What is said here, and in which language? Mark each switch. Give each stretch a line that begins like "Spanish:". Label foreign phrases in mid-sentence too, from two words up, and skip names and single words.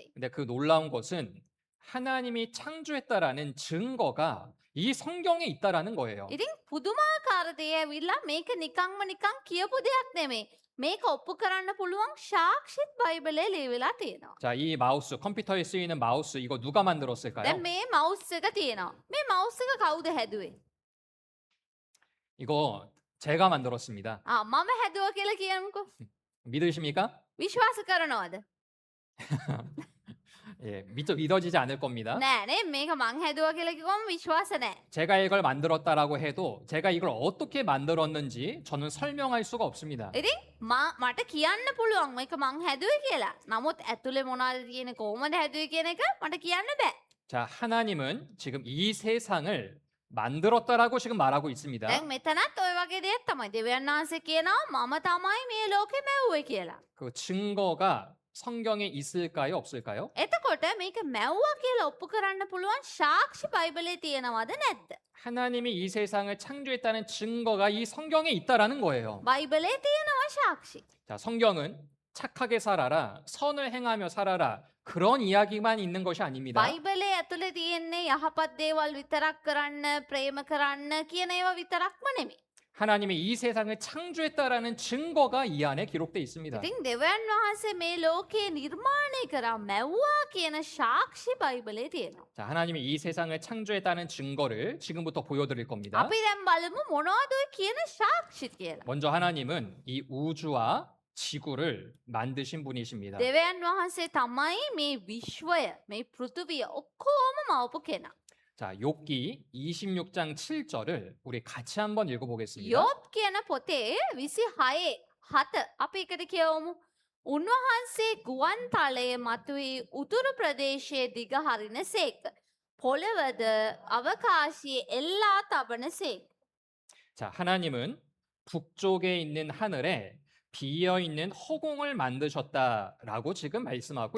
Korean: 근데 그 놀라운 것은 하나님이 창조했다라는 증거가 이 성경에 있다라는 거예요.
Sinhala: ඉතින් පුදුමාකාර දේ ඇවිල්ලා මේක නිකන් කියපු දෙයක් නෙමෙයි. මේක ඔප්පු කරන්න පුළුවන් සාක්ෂිත් බයිබලේ ලියවිලා තියෙනවා.
Korean: 자, 이 마우스, 컴퓨터에 쓰이는 마우스 이거 누가 만들었을까요?
Sinhala: දැන් මේ මවුස් එක තියෙනවා. මේ මවුස් එක කවුද හැදුවේ?
Korean: 이거 제가 만들었습니다.
Sinhala: මම හැදුවා කියලා කියමුකෝ.
Korean: 믿으십니까?
Sinhala: විශ්වාස කරනවද?
Korean: 예, 믿어지지 않을 겁니다.
Sinhala: නෑනේ මේක මං හැදුවා කියලා කිව්වම විශ්වාස නැහැ.
Korean: 제가 이걸 만들었다라고 해도 제가 이걸 어떻게 만들었는지 저는 설명할 수가 없습니다.
Sinhala: ඉතින් මට කියන්න පුළුවන් මේක මං හැදුවේ කියලා. නමුත් ඇතුලේ මොනවද තියෙන්නේ කොහොමද හැදුවේ කියන එක මට කියන්න බෑ.
Korean: 자, 하나님은 지금 이 세상을 만들었다라고 지금 말하고 있습니다.
Sinhala: දැන් මෙතනත් ඔය වගේ දෙයක් තමයි. දෙවියන් වහන්සේ කියනවා මම තමයි මේ ලෝකෙ මැව්වේ කියලා.
Korean: 그 증거가 성경에 있을까요? 없을까요?
Sinhala: එතකොට මේක මැව්වා කියලා ඔප්පු කරන්න පුළුවන් සාක්ෂි බයිබලයේ තියෙනවද නැද්ද?
Korean: 하나님이 이 세상을 창조했다는 증거가 이 성경에 있다라는 거예요.
Sinhala: බයිබලයේ තියෙනවා සාක්ෂි.
Korean: 자, 성경은 착하게 살아라, 선을 행하며 살아라 그런 이야기만 있는 것이 아닙니다.
Sinhala: බයිබලයේ ඇතුලේ තියෙන්නේ යහපත් දේවල් විතරක් කරන්න, ප්‍රේම කරන්න කියන ඒවා විතරක්ම නෙමෙයි.
Korean: 하나님이 이 세상을 창조했다라는 증거가 이 안에 기록되어 있습니다.
Sinhala: ඉතින් දෙවියන් වහන්සේ මේ ලෝකේ නිර්මාණය කරා මැව්වා කියන සාක්ෂි බයිබලයේ තියෙනවා.
Korean: 자, 하나님이 이 세상을 창조했다는 증거를 지금부터 보여드릴 겁니다.
Sinhala: අපි දැන් බලමු මොනවද ඔය කියන සාක්ෂි කියලා.
Korean: 먼저 하나님은 이 우주와 지구를 만드신 분이십니다.
Sinhala: දෙවියන් වහන්සේ තමයි මේ විශ්වය, මේ පෘථිවිය ඔක්කොම මවපු කෙනා.
Korean: 자, 욥기 26장 7절을 우리 같이 한번 읽어보겠습니다.
Sinhala: යොබ් කියන පොතේ 26:7 අපි එකට කියවමු. උන්වහන්සේ ගුවන් තලයේ මතුවී උතුරු ප්‍රදේශයේ දිග හරින සේක. පොළවද අවකාශයේ එල්ලා තබන සේක.
Korean: 자, 하나님은 북쪽에 있는 하늘에 비어 있는 허공을 만드셨다라고 지금 말씀하고